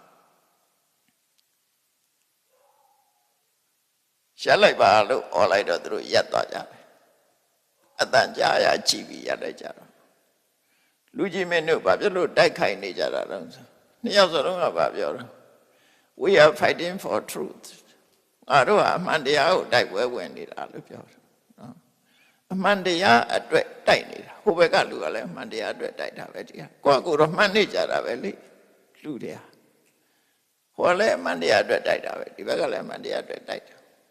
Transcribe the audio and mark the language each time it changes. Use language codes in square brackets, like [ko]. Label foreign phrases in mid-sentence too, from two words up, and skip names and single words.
[my] ရပ်လိုက်ပါလို့អော်လိုက်တော့သူတို့ရပ်သွားကြတယ်အတန်ကြားရကြည့်ပြီးရပ်လိုက်ကြတော့လူကြီးမင်းတို့ ဘာဖြစ်လို့တိုက်ခိုက်နေကြတာလဲနှစ်ယောက်စလုံးကဘာပြောတော့ [en] we are fighting for truth [my] ငါတို့ကအမှန်တရားကိုတိုက်ပွဲဝင်နေတာလို့ပြောတယ်နော်အမှန်တရားအတွက်တိုက်နေတာဟိုဘက်ကလူကလည်းအမှန်တရားအတွက်တိုက်တာပဲဒီကကိုယ့်ကိုယ်တော့မှန်နေကြတာပဲလေလူတွေကဟိုလည်းအမှန်တရားအတွက်တိုက်တာပဲဒီဘက်ကလည်းအမှန်တရားအတွက်တိုက်တာ